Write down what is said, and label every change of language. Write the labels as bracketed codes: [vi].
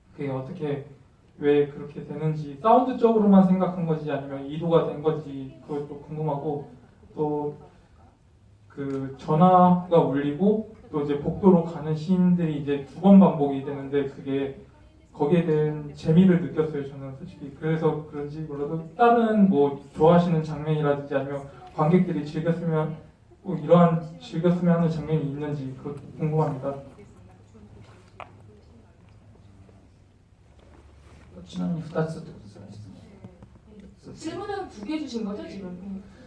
[ko] 어떻게 왜 그렇게 되는지 사운드적으로만 생각한 건지 아니면 이도가 된 건지 그것도 궁금하고 또 그 전화가 울리고 또 이제 복도로 가는 시인들이 이제 두 번 반복이 되는데 그게 거기에 대한 재미를 느꼈어요. 저는 솔직히 그래서 그런지 몰라도 다른 뭐 좋아하시는 장면이라든지 아니면 관객들이 즐겼으면 꼭 이러한 즐겼으면 하는 장면이 있는지 그것도 궁금합니다. [ja] ちなみに2つってことですよね、質問。 [ko] 질문은 두 개 주신 거죠 지금?